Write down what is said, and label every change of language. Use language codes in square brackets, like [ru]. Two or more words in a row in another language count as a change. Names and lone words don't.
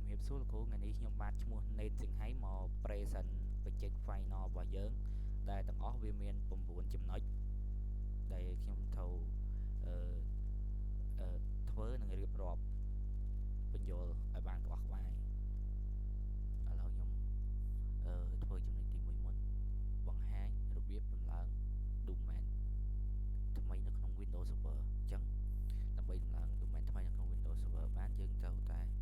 [km] សួរលោកគ្រូថ្ងៃនេះខ្ញុំបានឈ្មោះ Nate សិង្ហៃមក [en] present project final [km] របស់យើងដែលទាំងអស់វាមាន9ចំណុចដែលខ្ញុំត្រូវធ្វើនិងរៀបរាប់បញ្យល់ឲ្យបានក្បោះក្បាយឥឡូវខ្ញុំធ្វើចំណុចទី1មុនបង្ហាញរបៀបដំឡើង domain ថ្មីនៅក្នុង Windows Server អញ្ចឹងដើម្បីដំឡើង domain ថ្មីនៅក្នុង Windows Server បានយើងត្រូវតែ